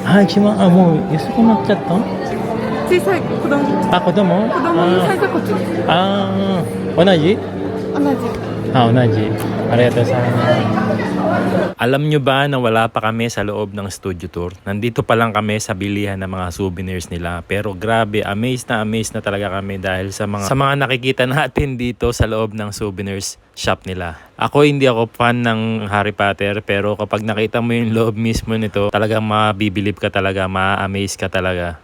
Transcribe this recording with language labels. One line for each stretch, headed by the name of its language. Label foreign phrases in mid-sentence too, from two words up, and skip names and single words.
Japanese: あ、1万、あ、もう安くなっちゃった小さい子供あ、子供のサイズはこっちです。あー、同じ同じ。 Ah, unaji. ありがとうございます.
Filipino: Alam nyo ba na wala pa kami sa loob ng
English: studio tour?
Filipino: Nandito pa lang kami sa bilihan ng mga souvenirs nila. Pero grabe, amazed na talaga kami dahil sa mga nakikita natin dito sa loob ng
English: souvenirs shop
Filipino: nila. Hindi ako fan ng Harry Potter, pero kapag nakita mo yung loob mismo nito, talagang mabibilib ka talaga, ma-amaze ka talaga.